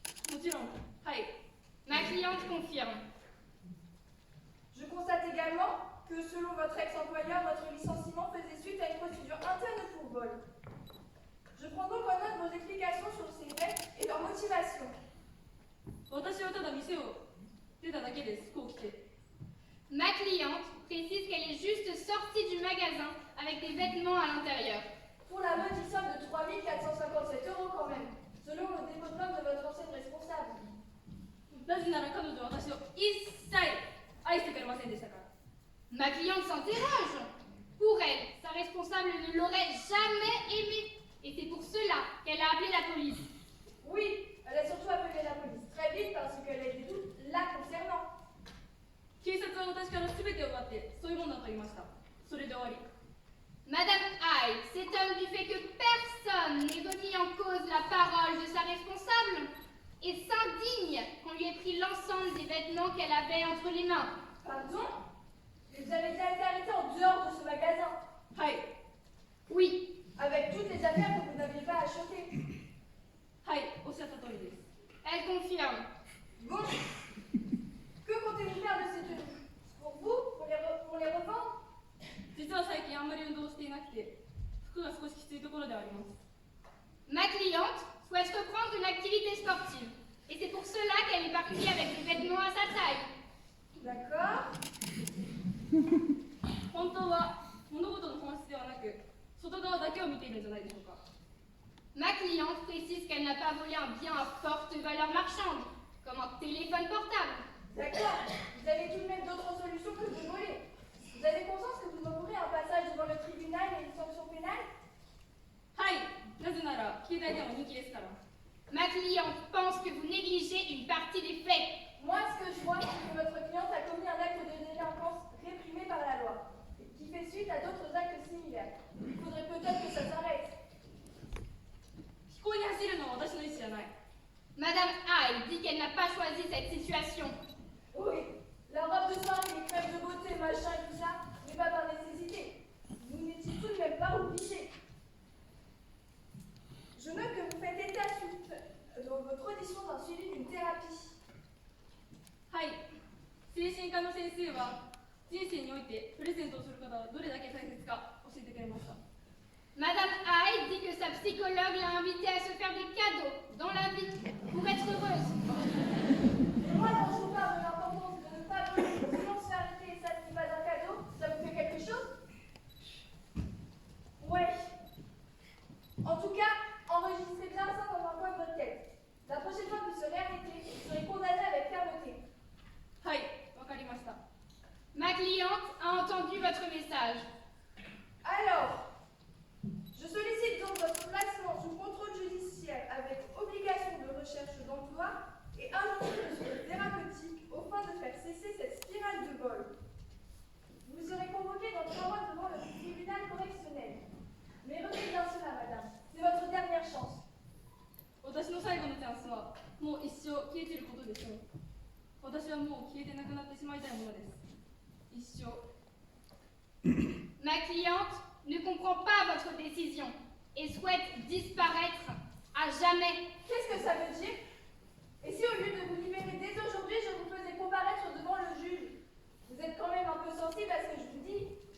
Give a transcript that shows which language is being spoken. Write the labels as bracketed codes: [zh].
[ja] もちろん。はい。 [fr] Ma cliente confirme. Je constate également que selon votre ex-employeur, votre licenciement faisait suite à une procédure interne pour vol. Je prends donc en note vos explications sur ces faits et leur motivation. [ja] 私はただ店を出ただけです。服を着て。 [fr] Ma cliente précise qu'elle est juste sortie du magasin avec des vêtements à l'intérieur. Pour la modique somme de 3 457 € quand même, selon le dépôt de plainte de votre ancienne responsable. [ja] なぜなら彼女は私を一切愛してくれませんでしたから。 [fr] Ma cliente s'interroge. Pour elle, sa responsable ne l'aurait jamais aimée. Et c'est pour cela qu'elle a appelé la police. Oui, elle a surtout appelé la police très vite parce qu'elle a des doutes la concernant. [ja] 警察は私から全てを奪ってそういうものだと言いました。それで終わり。 [fr] Madame Hyde s'étonne du fait que personne n'ait remis en cause la parole de sa responsable et s'indigne qu'on lui ait pris l'ensemble des vêtements qu'elle avait entre les mains. Pardon? Mais vous avez déjà été arrêté en dehors de ce magasin. [ja] はい。 [fr] Oui, Avec toutes les affaires que vous n'aviez pas achetées. [ja] はい。おっしゃった通りです。 [fr] elle confirme. Bon. Que comptez-vous faire de ces tenues? Pour vous? Pour les revendre? [ja] 実は最近あんまり運動していなくて、服が少しきついところではあります。 [fr] Ma cliente souhaite reprendre une activité sportive et c'est pour cela qu'elle est partie avec des vêtements à sa taille. D'accord. [ja] 本当は物事の本質ではなく、外側だけを見ているんじゃないでしょうか。 [fr] Ma cliente précise qu'elle n'a pas volé un bien à forte valeur marchande, comme un téléphone portable. D'accord. Vous avez tout de même d'autres solutions que de voler. Vous avez conscience que vous encourez un passage devant le tribunal et une sanction pénale? [ja] はい。なぜなら携帯電話人気ですから。 [fr] Ma cliente pense que vous négligez une partie des faits. Moi, ce que je vois, c'est que votre cliente a commis un acte de délinquance réprimé par la loi, qui fait suite à d'autres actes similaires. Il faudrait peut-être que ça s'arrête. [ja] 飛行に走るのは私の意思じゃない。 [fr] Madame Hyde dit qu'elle n'a pas choisi cette situation. Oui, la robe de soirée, les crèmes de beauté, machin et tout ça, n'est pas par nécessité. Vous n'étiez tout de même pas obligé. Je note que vous faites état suite dans votre audition d'un suivi d'une thérapie. [ja] はい。精神科の先生は人生においてプレゼントをすることはどれだけ大切か教えてくれました。 [fr] Madame Hyde dit que sa psychologue l'a invitée à se faire des cadeaux dans la vie pour être heureuse. Et moi, quand je vous parle de l'importance de ne pas voler, sinon se faire arrêter et ça n'est pas un cadeau, ça vous fait quelque chose? Ouais. En tout cas, enregistrez bien ça dans un coin de votre tête. La prochaine fois que vous serez arrêté, vous serez condamné avec fermeté. [ja] はい。わかりました。 [fr] Ma cliente a entendu votre message. Alors, je sollicite donc votre placement sous contrôle judiciaire avec obligation de recherche d'emploi et injonction thérapeutique aux fins de faire cesser cette spirale de vol. Vous serez convoqué dans 3 mois devant le tribunal correctionnel. Mais retenez bien cela, madame. C'est votre dernière chance. [ja] 私の最後のチャンスはもう一生消えていることでしょう。私はもう消えてなくなってしまいたいものです。一生。 [fr] Ma cliente ne comprend pas votre décision et souhaite disparaître à jamais. Qu'est-ce que ça veut dire? Et si au lieu de vous libérer dès aujourd'hui, je vous faisais comparaître devant le juge? Vous êtes quand même un peu sensible à ce que je vous dis.